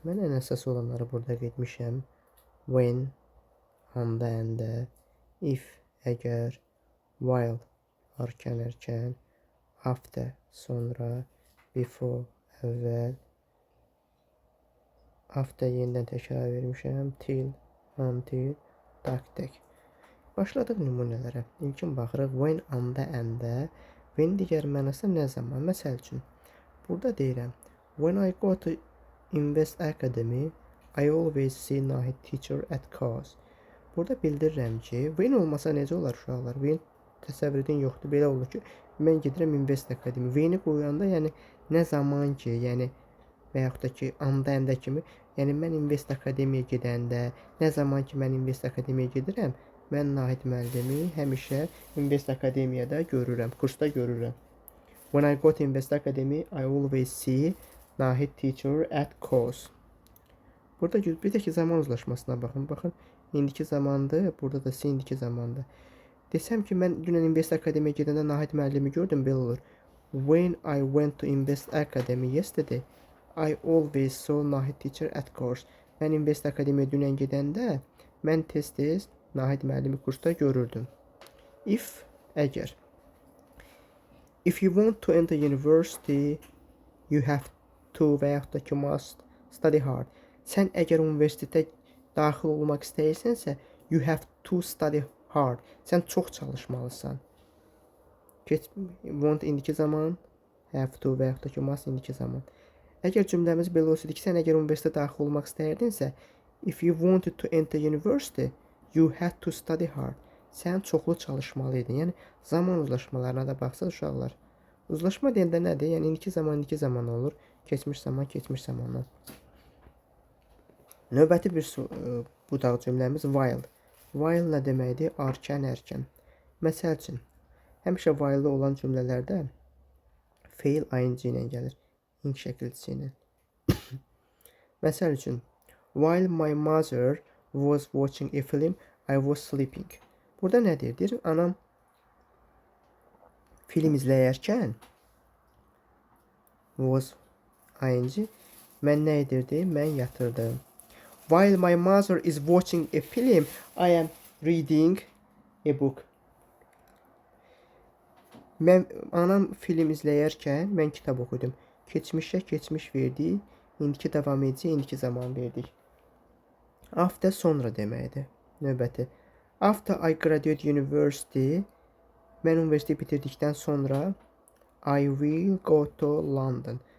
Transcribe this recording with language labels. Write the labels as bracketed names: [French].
[Azerbaijani] Mən ən əsas olanları burada qeyd etmişəm. When, anda, əndə, if, əgər, while, arkan, erkən, after, sonra, before, əvvəl, after yenidən təkrar vermişəm, till, until, taktik. Başladıq nümunələrə. İlkin baxırıq. When, anda, əndə. When digər mənası nə zaman? Məsəl üçün, burada deyirəm. [English] When I go to Invest Academy, I always see Nahid teacher at class. [Azerbaijani] Burada bildirirəm ki, when olmasa necə olar uşaqlar? When təsəvvür edin yoxdur. Belə olur ki, mən gedirəm Invest Academy. When-i qoyanda, yəni nə zaman ki, yəni və yaxud da ki, anda, əndə kimi, yəni mən Invest Academy-yə gedəndə, nə zaman ki, mən Invest Academy-yə gedirəm, mən Nahid müəllimi həmişə Invest Akademiyada görürəm, kursda görürəm. [English] When I go to Invest Academy, I always see Nahid teacher at course. [Azerbaijani] Burada bir də ki, zaman uzlaşmasına baxın. Baxın, indiki zamandır, burada da indiki zamandır. Desəm ki, mən dünən Invest Akademiyaya gedəndə Nahid müəllimi gördüm, belə olur. [English] When I went to Invest Academy yesterday, I always saw Nahid teacher at course. [Azerbaijani] Mən Invest Akademiyaya dünən gedəndə, mən tez-tez Nahid müəllimi kursda görürdüm. [English] If, əgər. If you want to enter university, you have to [Azerbaijani] və yaxud da ki, [English] must study hard. [Azerbaijani] Sən əgər universitetə daxil olmaq istəyirsənsə, [English] you have to study hard. [Azerbaijani] Sən çox çalışmalısan. Want indiki zaman, have to və yaxud da ki, must indiki zaman. Əgər cümləmiz belə olsaydı ki, sən əgər universitetə daxil olmaq istəyirdinsə, [English] if you wanted to enter university, you had to study hard. [Azerbaijani] Sən çoxlu çalışmalıydın. Yəni, zaman uzlaşmalarına da baxsaq uşaqlar. Uzlaşma deyəndə nədir? Yəni, indiki zaman olur. Keçmiş zamandan. Növbəti bir budaq cümləmiz while. While nə deməkdir? Arkan, erkən. Məsəl üçün, həmişə while olan cümlələrdə feil ing ilə gəlir. İng şəkilçisi ilə. Məsəl üçün, [English] while my mother was watching a film, I was sleeping. [Azerbaijani] Burada nə deyir? Deyir, anam film izləyərkən was ing, mən nə edirdi? Mən yatırdım. [English] While my mother is watching a film, I am reading a book. [Azerbaijani] Anam film izləyərkən mən kitab oxudum. Keçmişə keçmiş verdik, indiki davam edici, indiki zaman verdik. [English] After [Azerbaijani] sonra deməkdir. Növbəti. [English] After I graduate university, [Azerbaijani] mən universiteti bitirdikdən sonra [English] I will go to London.